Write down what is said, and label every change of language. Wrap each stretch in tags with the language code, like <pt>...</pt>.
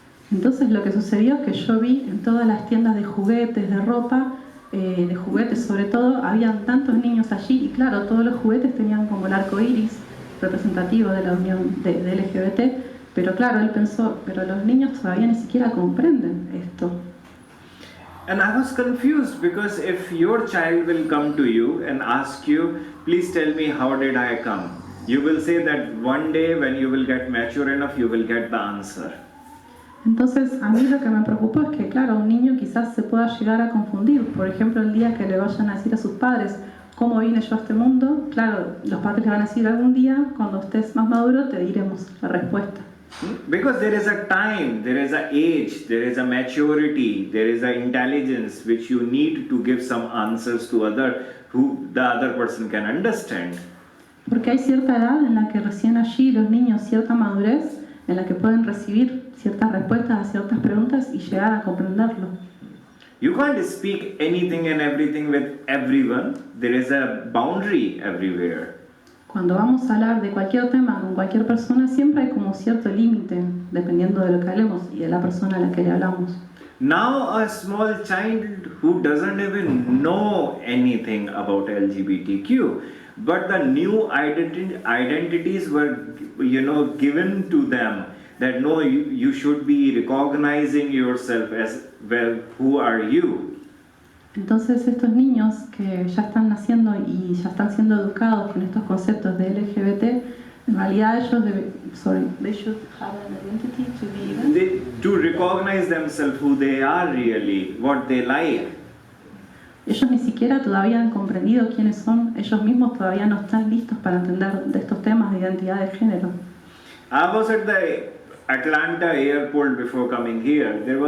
<es>Entonces lo que sucedió es que yo vi en todas las tiendas de juguetes, de ropa, de juguetes sobre todo, habían tantos niños allí y claro, todos los juguetes tenían como el arco iris representativo de la unión de LGBT, pero claro, él pensó, pero los niños todavía ni siquiera comprenden esto.</es> <en>And I was confused because if your child will come to you and ask you, please tell me how did I come? You will say that one day when you will get mature enough, you will get the answer.</en> <es>Entonces, a mí lo que me preocupó es que, claro, un niño quizás se pueda llegar a confundir. Por ejemplo, el día que le vayan a decir a sus padres cómo vine yo a este mundo, claro, los padres le van a decir algún día, cuando estés más maduro, te diremos la respuesta.</es> <en>Because there is a time, there is a age, there is a maturity, there is a intelligence which you need to give some answers to who the other person can understand.</en> <es>Porque hay cierta edad en la que recién allí los niños, cierta madurez, en la que pueden recibir ciertas respuestas a ciertas preguntas y llegar a comprenderlo.</es> <en>You can't speak anything and everything with everyone. There is a boundary everywhere.</en> <es>Cuando vamos a hablar de cualquier tema con cualquier persona, siempre hay como cierto límite, dependiendo de lo que hablemos y de la persona a la que le hablamos.</es> <en>Now a small child who doesn't even know anything about LGBTQ, but the new identities were, given to them, that no, you should be recognizing yourself as, well, who are you?</en> <es>Entonces estos niños que ya están naciendo y ya están siendo educados con estos conceptos de LGBT, en realidad ellos</es> <en>they should have an identity to be even. To recognize themselves who they are really, what they like.</en> <es>Ellos ni siquiera todavía han comprendido quiénes son, ellos mismos todavía no están listos para entender de estos temas de identidad de género.</es> <en>I was at the Atlanta airport before coming here.</en>